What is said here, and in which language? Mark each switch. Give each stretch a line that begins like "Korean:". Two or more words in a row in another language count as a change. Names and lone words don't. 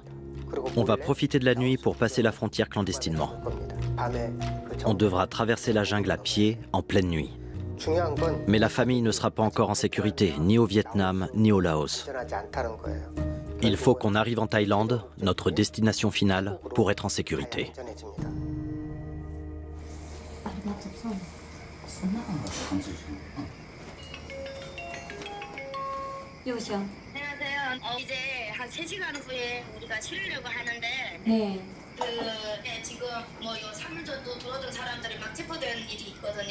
French: On va profiter de la nuit pour passer la frontière clandestinement. On devra traverser la jungle à pied en pleine nuit. Mais la famille ne sera pas encore en sécurité, ni au Vietnam, ni au Laos. Il faut qu'on arrive en Thaïlande, notre destination finale, pour être en sécurité.
Korean: 지금 요 사물전도 들어준 사람들이 막 체포된 일이 있거든요.